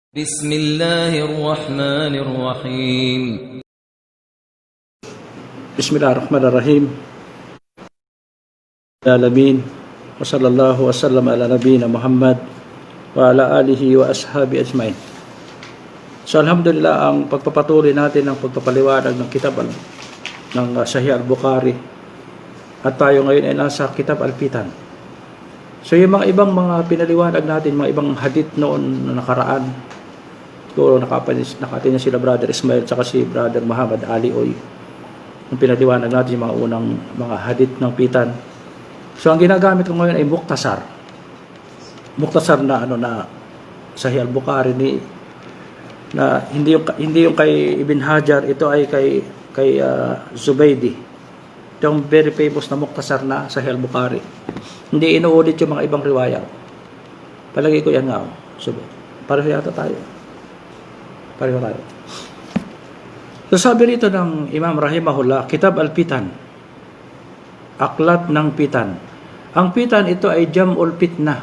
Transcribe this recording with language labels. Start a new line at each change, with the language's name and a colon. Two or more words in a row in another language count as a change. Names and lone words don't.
Arabic: بسم الله الرحمن الرحيم بسم الله الرحمن الرحيم. Alamin. وصلى الله وسلم على نبينا محمد وعلى آله وأصحابه أجمعين.
Filipino: So alhamdulillah, ang pagpapatuloy natin ng pagpapaliwanag ng kitab ng Sahih al-Bukhari, at tayo ngayon ay nasa kitab al-Fitan. So yung mga ibang mga pinaliwanag natin, mga ibang hadith noon na nakaraan, siguro nakatin sila Brother Ismail tsaka si Brother Muhammad Ali Oy. Ang pinaliwanag natin yung mga unang mga hadith ng Fitan. So ang ginagamit ko ngayon ay muktasar. Muktasar na na Sahih al-Bukhari na hindi yung kay Ibn Hajar, ito ay kay Zubaydi. Ito yung
English: very famous
Filipino: na muktasar na Sahih al-Bukhari. Hindi inuulit yung mga ibang riwaya. Palagi ko yan nga. So, pareho yata tayo. Pareho tayo. So sabi rito ng Imam Rahimahullah, Kitab al-Fitan, aklat ng Fitan. Ang Fitan, ito ay
Arabic: جمع الفتنة.